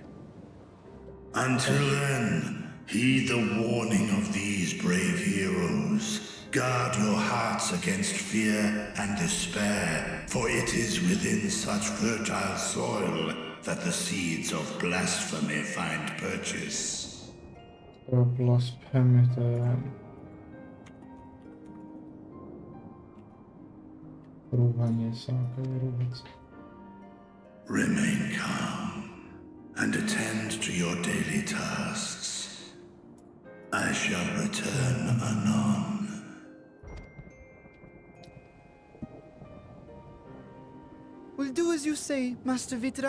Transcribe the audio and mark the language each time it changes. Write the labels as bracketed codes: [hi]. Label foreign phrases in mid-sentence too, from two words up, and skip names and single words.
[en] Until then, heed the warning of these brave heroes. Guard your hearts against fear and despair, for it is within such fertile soil that the seeds of blasphemy find purchase. [sk] Blasphemy to rúhanie sa, ako je rúhať. [en] Remain calm and attend to your daily tasks. I shall return anon. We'll do as you say, Master Vitra.